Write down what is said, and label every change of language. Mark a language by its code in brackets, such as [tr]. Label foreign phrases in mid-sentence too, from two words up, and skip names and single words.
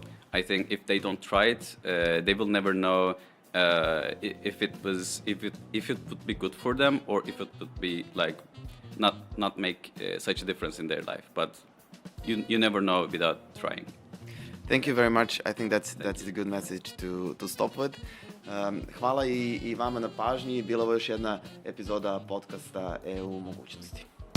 [en] I think if they don't try it, they will never know if it would be good for them, or if it would be like not make such a difference in their life. But you never know without trying. Thank you very much. I think that's a good message to stop with. [bs] Hvala i vama na pažnji. Bila ovo još jedna epizoda podcasta EU mogućnosti.